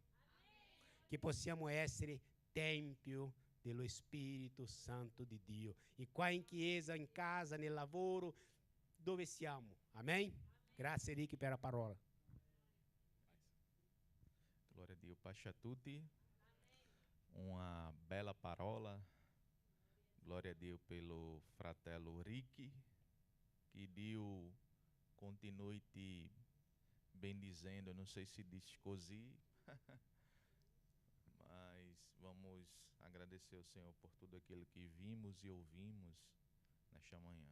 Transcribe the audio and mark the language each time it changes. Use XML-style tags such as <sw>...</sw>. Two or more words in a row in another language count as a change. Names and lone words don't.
<it>Che possiamo essere tempio dello Spirito Santo di Dio. E qua in chiesa, in casa, nel lavoro, dove siamo. Amen? Grazie Ricky per la parola. Glória a Dio, pace a tutti.</it> <pt>Uma bela parola.</pt> <it>Glória a Dio pelo fratello Ricky.</it> <pt>Que Dio continue te bendizendo. Eu não sei se diz così, mas vamos agradecer ao Senhor por tudo aquilo que vimos e ouvimos nesta manhã.</pt>